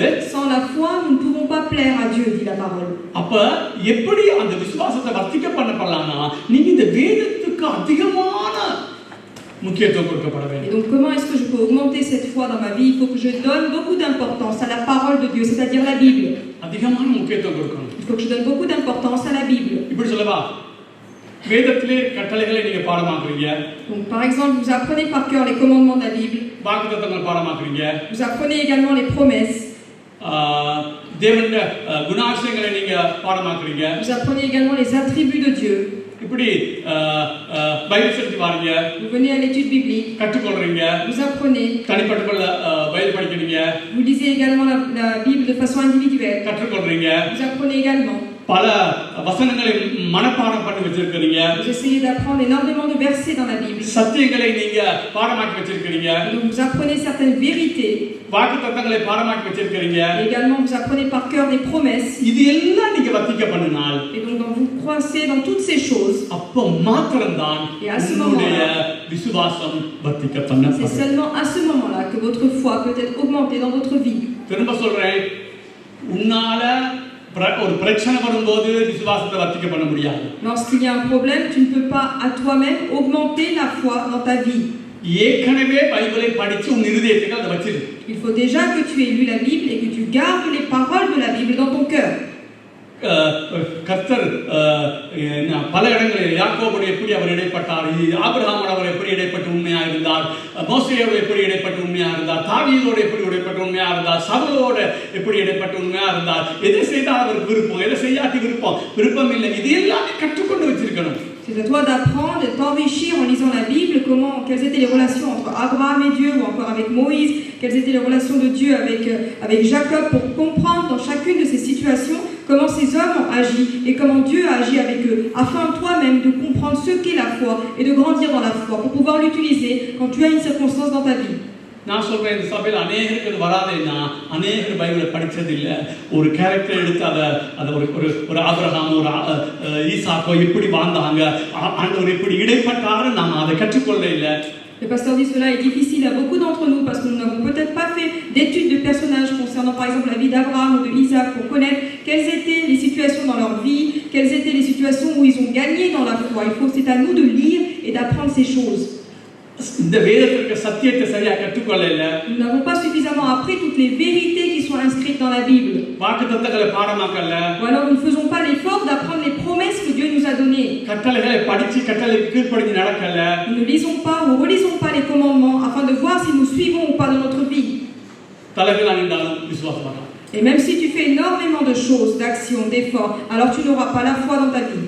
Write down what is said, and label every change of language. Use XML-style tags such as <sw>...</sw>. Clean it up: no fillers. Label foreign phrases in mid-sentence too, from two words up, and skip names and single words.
<fr>Sans la foi, nous ne pouvons pas plaire à Dieu, dit la parole.</fr> <ta>அப்ப எப்படி அந்த விசுவாசத்தை வர்த்திக்க பண்ணப்படலாம்னா நீங்க இந்த வேதத்துக்கு அதிகமான முக்கியத்துவம் கொடுக்கப்பட வேண்டும்.</ta> <fr>Et donc comment est-ce que je peux augmenter cette foi dans ma vie? Il faut que je donne beaucoup d'importance à la parole de Dieu, c'est-à-dire la Bible.</fr> <ta>அதிகமான முக்கியத்துவம் கொடுக்கணும்.</ta> <fr>Il faut que je donne beaucoup d'importance à la Bible.</fr> <ta>இப்படி சொல்லவா? வேதத்திலே கட்டளைகளை நீங்க பாடமாக்குறீங்க.</ta> <fr>Donc par exemple, vous apprenez par cœur les commandements de la Bible.</fr> <ta>வாக்குத்தத்தங்கள் பாடமாக்குறீங்க.</ta> <fr>Vous apprenez également les promesses.</fr> <ta>தேவனுடைய குணாதிசயங்களை நீங்க பாடமாக்குறீங்க.</ta> <fr>Vous apprenez également les attributs de Dieu.</fr> <ta>இப்படி</ta> <en>Bible study</en> <ta>வாரீங்க.</ta> <fr>Vous venez à l'étude biblique.</fr> <ta>கற்றுக்கொள்றீங்க.</ta> <fr>Vous apprenez.</fr> <ta>தனிப்பட்ட பைபிள் படிக்கிறீங்க.</ta> <fr>Vous lisez également la Bible de façon individuelle.</fr> <ta>கற்றுக்கொள்றீங்க.</ta> <fr>Vous apprenez également.</fr> <ta>பல வசனங்களை மனப்பாடம் பண்ணி வச்சிருக்கீங்க.</ta> <fr>Vous essayez d'apprendre énormément de versets dans la Bible.</fr> <ta>சத்தியங்களை நீங்க பாடமாக்கி வச்சிருக்கீங்க.</ta> <fr>Donc vous apprenez certaines vérités.</fr> <ta>வாக்குத்தத்தங்களை பாடமாக்கி வச்சிருக்கீங்க.</ta> <fr>Également vous apprenez par cœur les promesses.</fr> <ta>இது எல்லாம் நீங்க வர்த்திக்க பண்ணினால்</ta> <fr>Et donc quand vous croissez dans toutes ces choses,</fr> <ta>அப்ப மாத்திரம்தான் உங்களுடைய விசுவாசம் வர்த்திக்க பண்ணப்படும்.</ta> <fr>c'est seulement à ce moment-là que votre foi peut être augmentée dans votre vie.</fr> <ta>திரும்ப சொல்றேன், உன்னால ஒரு பிரச்சனை வரும்போது விசுவாசத்தை வர்த்திக்க பண்ண முடியாது.</ta> <fr>Lorsqu'il y a un problème, tu ne peux pas à toi-même augmenter la foi dans ta vie.</fr> <ta>ஏற்கனவே பைபிளை படிச்சு உன் இருதயத்துக்கு அதை வச்சிரு.</ta> <fr>Il faut déjà que tu aies lu la Bible et que tu gardes les paroles de la Bible dans ton cœur.</fr> <ta>கர்த்தர் பல இடங்களில் யாக்கோபோடு எப்படி அவர் இடைப்பட்டார், ஆபிரகாமோடு அவர் எப்படி இடைப்பட்டு உண்மையா இருந்தார், மோசேயோடு எப்படி இடைப்பட்டு உண்மையா இருந்தார், தாவீதோடு எப்படி இடைப்பட்டு உண்மையா இருந்தார், சவுலோடு எப்படி இடைப்பட்டு உண்மையா இருந்தார், எதை செய்தால் அவருக்கு விருப்பம், எதை செய்யாட்டி விருப்பம் இல்லை, இது எல்லாமே கற்றுக்கொண்டு வச்சிருக்கணும்.</ta> <fr>C'est à toi d'apprendre et de t'enrichir en lisant la Bible, quelles étaient les relations entre Abraham et Dieu, ou encore avec Moïse, quelles étaient les relations de Dieu avec Jacob, pour comprendre dans chacune de ces situations comment ces hommes ont agi et comment Dieu a agi avec eux, afin toi-même de comprendre ce qu'est la foi et de grandir dans la foi pour pouvoir l'utiliser quand tu as une circonstance dans ta vie.</fr> <ta>நான் சொல்றேன் இந்த சபையில் அநேகருக்கு இது வராதுன்னா அநேகர் பைபிளை படித்தது இல்லை. ஒரு கேரக்டர் எடுத்து அதை ஒரு ஆபிரகாம் ஒரு ஈசாக்கோ இப்படி வாழ்ந்தாங்க, ஆண்டவர் இப்படி இடைப்பட்டாரு, நாம் அதை கற்றுக்கொள்ள இல்லை.</ta> <fr>Le pasteur dit cela est difficile à beaucoup d'entre nous parce que nous n'avons peut-être pas fait d'études de personnages concernant par exemple la vie d'Abraham ou de Isaac pour connaître quelles étaient les situations dans leur vie, quelles étaient les situations où ils ont gagné dans la foi. C'est à nous de lire et d'apprendre ces choses.</fr> <ta>இந்த வேதத்திற்கு சத்தியத்தை சரியா கற்றுக்கொள்ளல.</ta> <fr>Nous n'avons pas suffisamment appris toutes les vérités qui sont inscrites dans la Bible.</fr> <ta>வாக்குத்தத்தங்களை பாடமாக்கல.</ta> <fr>Ou alors nous ne faisons pas l'effort d'apprendre les promesses que Dieu nous a données.</fr> <ta>கட்டளைகளை படிச்சு கட்டளைக்கு கீழ்ப்படிஞ்சு நடக்கல.</ta> <fr>Nous ne lisons pas ou relisons pas les commandements afin de voir si nous suivons ou pas dans notre vie.</fr> <ta>தலைகளா நின்றாலும் விசுவாசம் வராது.</ta> <fr>Et même si tu fais énormément de choses, d'actions, d'efforts, alors tu n'auras pas la foi dans ta vie.</fr>